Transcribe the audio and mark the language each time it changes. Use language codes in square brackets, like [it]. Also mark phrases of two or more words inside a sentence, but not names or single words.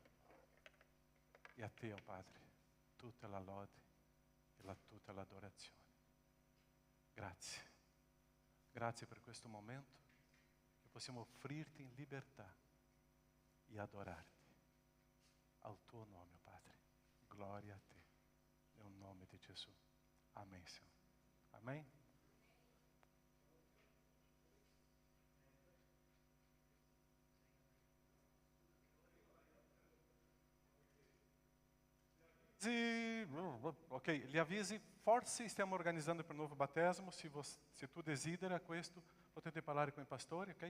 [it] E a te, oh Padre, tutta la lode e tutta l'adorazione. Grazie. Grazie per questo momento che possiamo offrirti in libertà e adorarti. Al tuo nome, oh Padre. Gloria a te. Nel nome di Gesù. [pt] Amém, Senhor. Amém? [it] Ok, gli avvisi, forse stiamo organizzando per il nuovo battesimo, se tu desidera questo potete parlare con i pastori, ok?